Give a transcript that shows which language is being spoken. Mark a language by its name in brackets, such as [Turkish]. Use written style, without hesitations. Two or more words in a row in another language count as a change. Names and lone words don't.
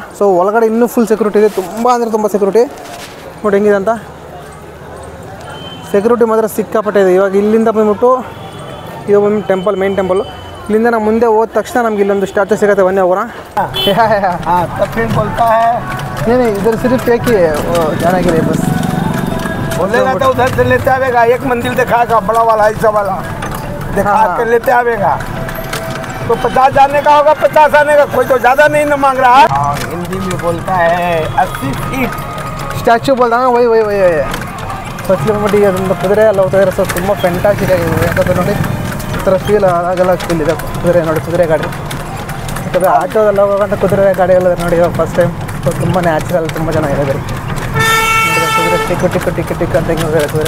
[Kannada] ಸೊ ಒಳಗಡೆ ಇನ್ನೂ [English] full security [Kannada] ಇದೆ. ತುಂಬ ಅಂದರೆ ತುಂಬ ಸೆಕ್ಯೂರಿಟಿ ನೋಡಿ ಹೆಂಗಿದೆ ಅಂತ. ಸೆಕ್ಯೂರಿಟಿ ಮಾತ್ರ ಸಿಕ್ಕಾಪಟ್ಟೆ ಇದೆ. ಇವಾಗ ಇಲ್ಲಿಂದ ಬಂದ್ಬಿಟ್ಟು ಇದು ಒಂದು ಟೆಂಪಲ್, [English] main temple. [Kannada] ಇಲ್ಲಿಂದ ನಾವು ಮುಂದೆ ಹೋದ ತಕ್ಷಣ ನಮ್ಗೆ ಇಲ್ಲೊಂದು ಸ್ಟ್ಯಾಚು ಸಿಗುತ್ತೆ. ಬನ್ನಿ ಹೋಗೋಣ. ಇದ್ರ [Hindi] सिर्फ़ एकी [Kannada] ಚೆನ್ನಾಗಿದೆ ಬಸ್. [Hindi] उधर से लेते आवेगा, एक मंदिर दिखाएगा बड़ा वाला ऐसा वाला दिखा के लेते आवेगा. तो 50 जाने का होगा, 50 आने का. कोई तो ज़्यादा नहीं ना मांग रहा है. हिंदी में बोलता है 80 फीट [Kannada] ಸ್ಟ್ಯಾಚು ಬೋಲ್ದ ವೈ ಫಸ್ಟ್ಲಿ ಬಂದ್ಬಿಟ್ಟು ಅದೊಂದು ಕುದುರೆ ಎಲ್ಲ ಹೋಗ್ತಾ ಇದ್ದಾರೆ. ಸೊ ತುಂಬ ಫ್ಯಾಂಟಾಸ್ಟಿಕ್ ಆಗಿದೆ ಯಾಕಂದ್ರೆ ನೋಡಿ ಈ ಥರ ಫೀಲ್ ಆಗೆಲ್ಲ ಫೀಲ್ ಇದೆ. ಕುದುರೆ ನೋಡಿ, ಕುದುರೆ ಗಾಡಿ. ಯಾಕಂದರೆ ಆಟೋದೆಲ್ಲ ಹೋಗೋಂಥ ಕುದುರೆ ಗಾಡಿ ಎಲ್ಲ ನೋಡಿ ಇವಾಗ [English] first time. [Kannada] ಸೊ ತುಂಬ ನ್ಯಾಚುರಲ್, ತುಂಬ ಚೆನ್ನಾಗಿದೆ. ಕುದುರೆ ಟಿಕ್ ಅಂತ ಹೆಂಗೆ ಹೋಗಿದ್ದಾರೆ ಕುದುರೆ.